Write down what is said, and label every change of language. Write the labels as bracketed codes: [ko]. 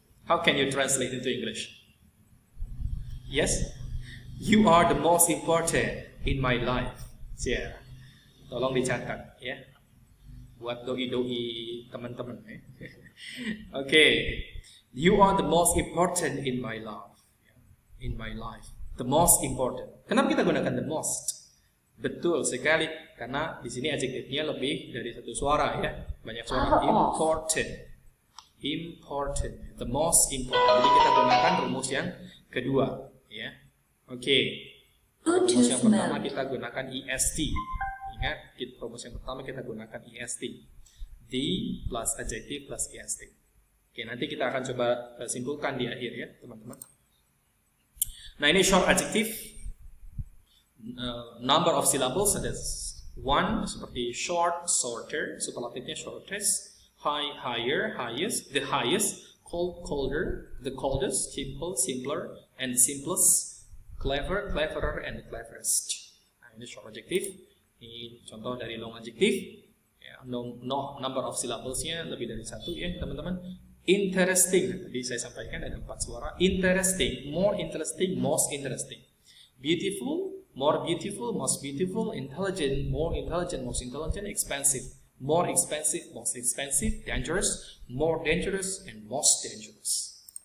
[en] How can you translate into English? Yes, you are the most important in my life. [id] Yeah. Tolong dicatat ya. Buat doi-doi teman-teman. Okay. [en] You are the most important in my life. In my life. The most important. [id] Kenapa kita gunakan [en] the most? [id] Betul sekali, karena di sini adjektifnya lebih dari satu suara ya. Banyak suara. [en] Important. Important. The most important. [id] Jadi kita gunakan rumus yang kedua ya. Oke. Rumus yang pertama kita gunakan EST. Ingat, rumus yang pertama kita gunakan EST. [en] The plus adjective plus EST. [id] Oke, nanti kita akan coba simpulkan di akhir ya, teman-teman. Nah, ini short adjective. [en] Number of syllables [id] ada 1 seperti [en] short, shorter, superlatifnya shortest, high, higher, highest, the highest, cold, colder, the coldest, simple, simpler, and the simplest, clever, cleverer, and the cleverest. [id] Nah, ini short adjective. Ini contoh dari long adjective ya, [en] number of syllablesnya [id] lebih dari 1 ya teman-teman. Interesting, tadi saya sampaikan ada 4 suara. [en] Interesting, more interesting, most interesting. Beautiful, more beautiful, most beautiful. Intelligent, more intelligent, most intelligent. Expensive, more expensive, most expensive. Dangerous, more dangerous, and most dangerous.